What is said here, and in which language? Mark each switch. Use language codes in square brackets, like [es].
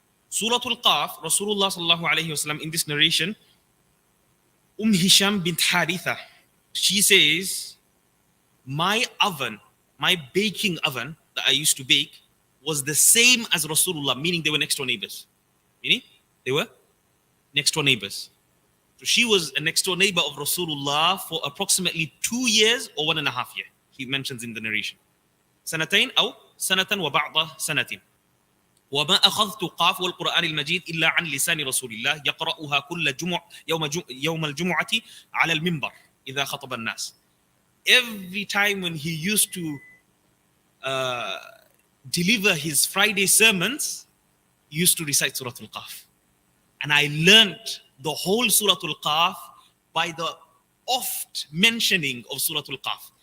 [en] Suratul Qaf, Rasulullah sallallahu alayhi wasallam in this narration, Hisham bint Haritha, she says, my baking oven that I used to bake was the same as Rasulullah, meaning they were next door neighbors. Meaning they were next door neighbors. So she was a next door neighbor of Rasulullah for approximately 2 years or 1.5 years. He mentions in the narration. [ar] سنتين أو سنة وبعض سنة. وما أخذت قاف والقرآن المجيد إلا عن لسان رسول الله يقرأها كل يوم الجمعة على المنبر إذا خطب الناس. [en] Every time when he used to deliver his Friday sermons, he used to recite Surah Al-Qaf. And I learnt the whole Surah Al-Qaf by the oft mentioning of Surah Al-Qaf.